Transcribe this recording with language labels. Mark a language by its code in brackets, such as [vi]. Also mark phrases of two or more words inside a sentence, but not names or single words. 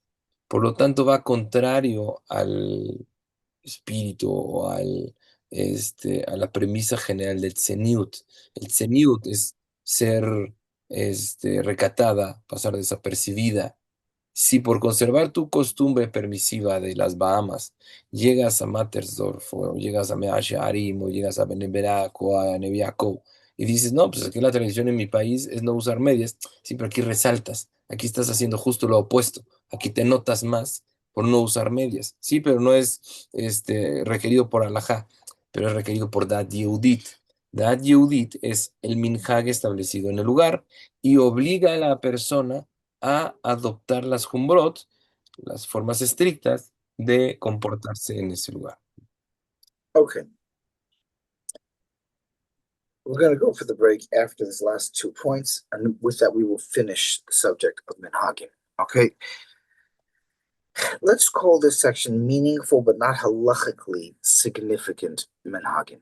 [es] Por lo tanto, va contrario al espíritu o a la premisa general del tzeniut. El tzeniut es ser recatada, pasar desapercibida, Si por conservar tu costumbre permisiva de las Bahamas llegas a Mattersdorf o llegas a Mea Shearim o llegas a Beneberac o a Neviaco y dices, no, pues aquí la tradición en mi país es no usar medias, sí, pero aquí resaltas, aquí estás haciendo justo lo opuesto, aquí te notas más por no usar medias, sí, pero no es requerido por alajá, pero es requerido por [he] Dat Yehudit. Dat Yehudit [es] es el minhag establecido en el lugar y obliga a la persona a adoptar las Humbrot, las formas estrictas de comportarse en ese lugar. [en] Okay. We're going to go for the break after these last 2 points, and with that, we will finish the subject of minhagim. Okay. Let's call this section meaningful but not halachically significant minhagim.